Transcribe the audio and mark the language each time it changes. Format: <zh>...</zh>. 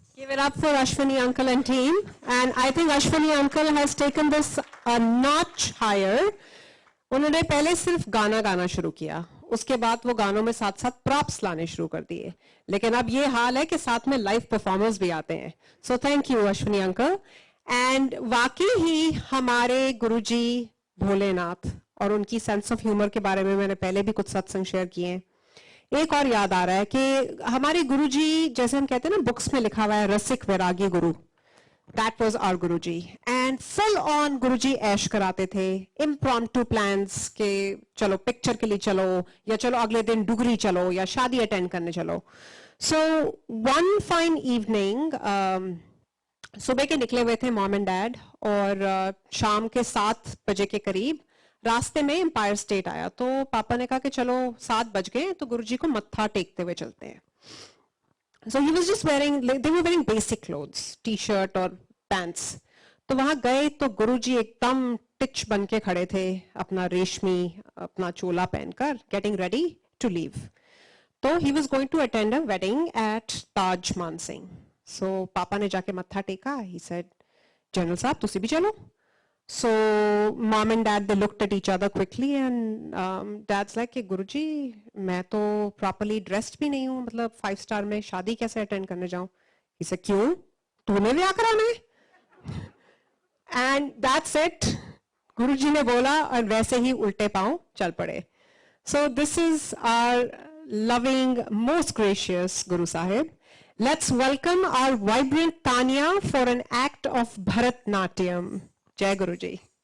<en>it up for Ashwini uncle and team. And I think Ashwini uncle has taken this a notch higher.</en> <hi>उन्होंने पहले सिर्फ गाना गाना शुरू किया, उसके बाद वो गानों में साथ साथ प्रॉप्स लाने शुरू कर दिए, लेकिन अब ये हाल है कि साथ में लाइव परफॉर्मर्स भी आते हैं.</hi> <en>so thank you</en> <hi>Ashwini uncle. And वाकई ही हमारे गुरुजी भोलेनाथ और उनकी सेंस ऑफ ह्यूमर के बारे में मैंने पहले भी कुछ सत्संग शेयर किए हैं. एक और याद आ रहा है कि हमारे गुरुजी, जैसे हम कहते हैं ना बुक्स में लिखा हुआ है रसिक वैरागी गुरु,</hi> <en>That was our Guruji.</en> <hi>And full on गुरुजी ऐश कराते थे. इम्प्रॉम्प्टू प्लान्स के चलो पिक्चर के लिए चलो, या चलो अगले दिन डुगरी चलो, या शादी अटेंड करने चलो.</hi> <en>so one fine evening</en> <hi>सुबह के निकले हुए थे मॉम एंड डैड, और शाम के 7 बजे के करीब रास्ते में एम्पायर स्टेट आया. तो पापा ने कहा कि चलो 7 बज गए तो गुरुजी को मत्था टेकते हुए चलते हैं.</hi> <en>So he was just wearing, they were wearing basic clothes,</en> <hi>T-shirt और पैंट्स. तो वहां गए तो गुरुजी एकदम टिच बन के खड़े थे, अपना रेशमी अपना चोला पहनकर,</hi> <en>getting ready to leave. तो he was going to attend a wedding at Taj Mansingh.</en> <hi>So पापा ने जाके मत्था टेका.</hi> <en>He said,</en> <hi>जनरल साहब तुसी भी चलो.</hi> <en>So mom and dad, they looked at each other quickly and dad's like</en> <hi>कि गुरुजी मैं तो</hi> <en>properly dressed</en> <hi>भी नहीं हूँ, मतलब 5 स्टार में शादी कैसे अटेंड करने जाऊं.</hi> <en>He said</en> <hi>क्यों, तूने ब्याह कराना है.</hi> <en>And that's it.</en> <hi>गुरुजी ने बोला और वैसे ही उल्टे पांव चल पड़े.</hi> <en>So this is our loving, most gracious Guru Sahib. Let's welcome our vibrant Tanya for an act of Bharatnatyam. Jai Guruji.</en>